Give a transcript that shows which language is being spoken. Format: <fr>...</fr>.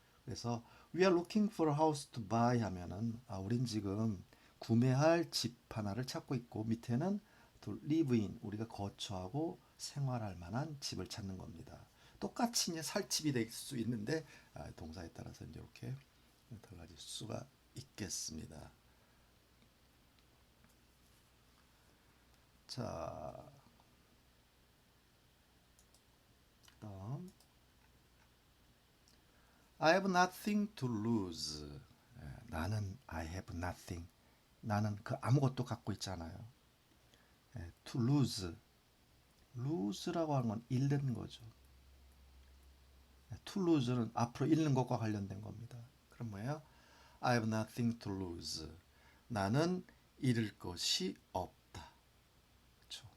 <ko>그래서</ko> <en>we are looking for a house to buy</en> <ko>하면은 우린 지금 구매할 집 하나를 찾고 있고 밑에는</ko> <en>to live in</en> <ko>우리가 거처하고 생활할 만한 집을 찾는 겁니다. 똑같이 이제 살 집이 될 수 있는데 동사에 따라서 이제 이렇게 달라질 수가 있겠습니다.</ko> <en>자, 다음 I have nothing to lose. 나는 I have nothing.</en> <ko>나는 그 아무것도 갖고 있잖아요.</ko> <en>To lose.</en> <ko>lose라고 하는 건 잃는 거죠. to lose는 앞으로 잃는 것과 관련된 겁니다. 그럼 뭐예요?</ko> <en>I have nothing to lose.</en> <ko>나는 잃을 것이 없다. 그렇죠?</ko>